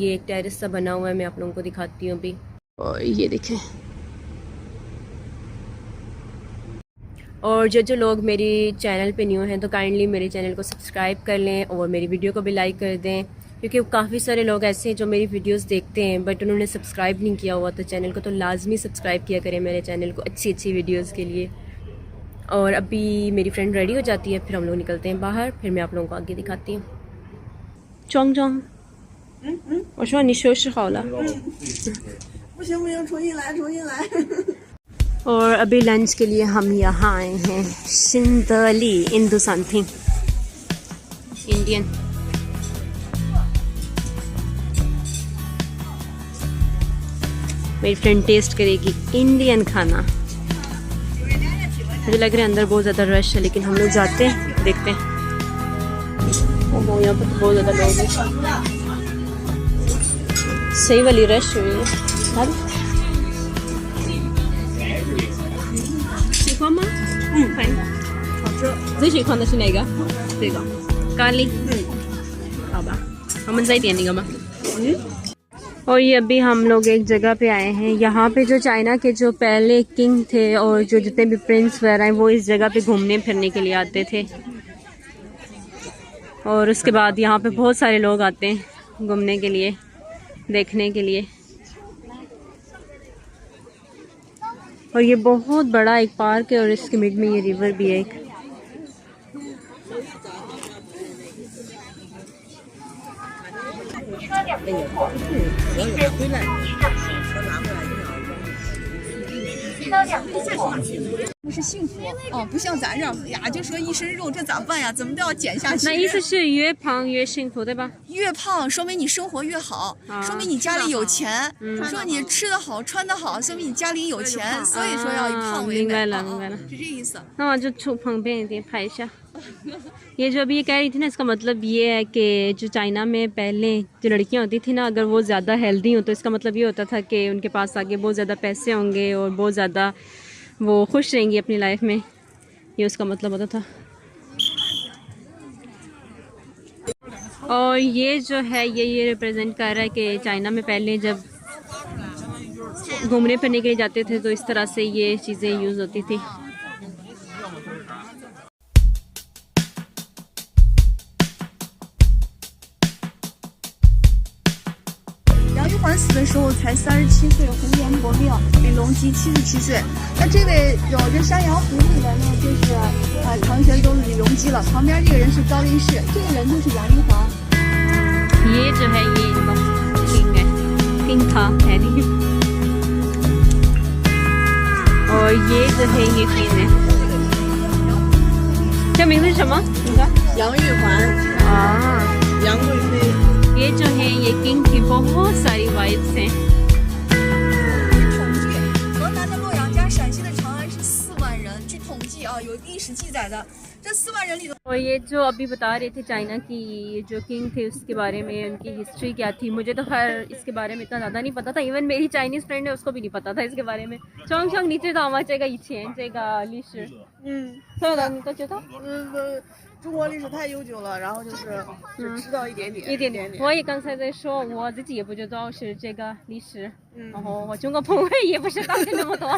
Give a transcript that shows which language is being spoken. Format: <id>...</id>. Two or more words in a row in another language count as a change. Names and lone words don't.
<hi>ये एक टेरेस सा बना हुआ है, मैं आप लोगों को दिखाती हूँ अभी। और ये देखें, और जो लोग मेरी चैनल पे न्यू हैं तो काइंडली मेरे चैनल को सब्सक्राइब कर लें और मेरी वीडियो को भी लाइक कर दें, क्योंकि काफ़ी सारे लोग ऐसे हैं जो मेरी वीडियोस देखते हैं बट उन्होंने सब्सक्राइब नहीं किया हुआ। तो चैनल को तो लाजमी सब्सक्राइब किया करें, मेरे चैनल को अच्छी अच्छी वीडियोज़ के लिए। और अभी मेरी फ्रेंड रेडी हो जाती है, फिर हम लोग निकलते हैं बाहर, फिर मैं आप लोगों को आगे दिखाती हूँ।</hi> <zh>चोंग चोंग 我说你收拾好了。不行不行，重新来，重新来。</zh> <hi>और अभी लंच के लिए हम यहाँ आए हैं सिंदली इंदू</hi> <en>something Indian.</en> <hi>मेरी फ्रेंड टेस्ट करेगी इंडियन खाना। मुझे लग रहा है अंदर बहुत ज़्यादा रश है, लेकिन हम लोग जाते हैं, देखते हैं। ओहो, यहाँ पर तो बहुत ज़्यादा लोग हैं, सही वाली रश हुई है।</hi> <zh>喜欢吗？可以，好吃。最喜欢的是哪个？这个咖喱。好吧，我们再点那个吗？</zh> <hi>और ये अभी हम लोग एक जगह पे आए हैं। यहाँ पे जो चाइना के जो पहले किंग थे और जो जितने भी प्रिंस वगैरह हैं वो इस जगह पे घूमने फिरने के लिए आते थे। और उसके बाद यहाँ पे बहुत सारे लोग आते हैं घूमने के लिए, देखने के लिए। और ये बहुत बड़ा एक पार्क है और इसके मिड में ये रिवर भी है एक।</hi> <zh>不是幸福哦，不像咱这呀，就说一身肉，这咋办呀？怎么都要减下去。那意思是越胖越幸福，对吧？越胖说明你生活越好，说明你家里有钱，说你吃得好穿得好，说明你家里有钱，所以说要以胖为美。明白了，明白了，是这意思。那我就出旁边一点拍一下。</zh> <hi>ये जो अभी ये कह रही थी ना, इसका मतलब ये है कि जो चाइना में पहले जो लड़कियां होती थी ना, अगर वो ज़्यादा हेल्दी हो तो इसका मतलब ये होता था कि उनके पास आगे बहुत ज़्यादा पैसे होंगे और बहुत ज़्यादा वो खुश रहेंगी अपनी लाइफ में। ये उसका मतलब होता था। और ये जो है ये रिप्रेजेंट कर रहा है कि चाइना में पहले जब घूमने फिरने के लिए जाते थे तो इस तरह से ये चीज़ें यूज़ होती थी।</hi> <zh>玉环死的时候才37岁，红颜薄命，比隆基77岁。那这位有着山羊胡子的，那就是唐玄宗李隆基了。旁边这个人是高力士，这个人就是杨玉环。</zh> <hi>ये जो है ये इनका किंग है, किंग था हैरी। और ये जो है ये क्वीन है।</hi> <zh>क्या 名字是什么？इनका 杨玉环 杨贵妃。</zh> <hi>ये जो है ये किंग की बहुत सारी वाइफ्स हैं।</hi> <zh>统计，河南的洛阳加陕西的长安是4万人，据统计啊，有历史记载的。这4万人里头，</zh> <hi>और ये जो अभी बता रहे थे चाइना की जो किंग थे उसके बारे में, उनकी हिस्ट्री क्या थी, मुझे तो खैर इसके बारे में इतना ज़्यादा नहीं पता था। इवन मेरी</hi> <en>Chinese friend</en> <hi>है उसको भी नहीं पता था इसके बारे में। चोंग चोंग नीचे दामा चेगा इच्छे चेगा लिश</hi> <zh>所有的你都知道？中国历史太悠久了，然后就是只知道一点点，一点点。我也刚才在说，我自己也不知道是这个历史，然后我中国朋友也不知道是那么多，</zh>